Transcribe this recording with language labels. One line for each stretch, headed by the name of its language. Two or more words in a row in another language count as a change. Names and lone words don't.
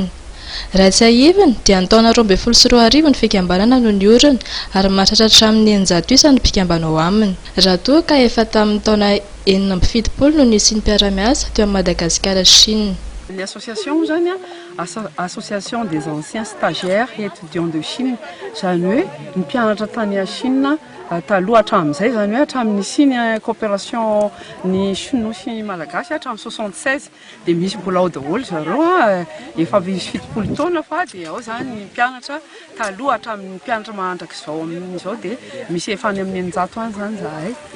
Malagasy: Raha tsy ahiviny dia ny taona 2024 ny fikambanana no niorina ary mahatratra amin'ny 900 isa ny mpikambana ao aminy. Raha toa ka efa tamin'ny taona 770 no nisian'ny mpiara-miasa teo amin'ny Madagasikara Chine. L'association zany
French: association des anciens stagiaires et étudiants de Chine
Malagasy: zany hoe ny mpianatra tany a Chine taloha hatramin'izay zany hoe hatramin'ny siny coopération ny Chinois sy Malagasy hatramin'ny 76 dia misy mbola ao daholo zareo efa misy 70 taona fa dia ao zany ny mpianatra taloha hatramin'ny mpianatra mahandraka izao amin'izao dia misy efa any amin'ny 900 any zany zahay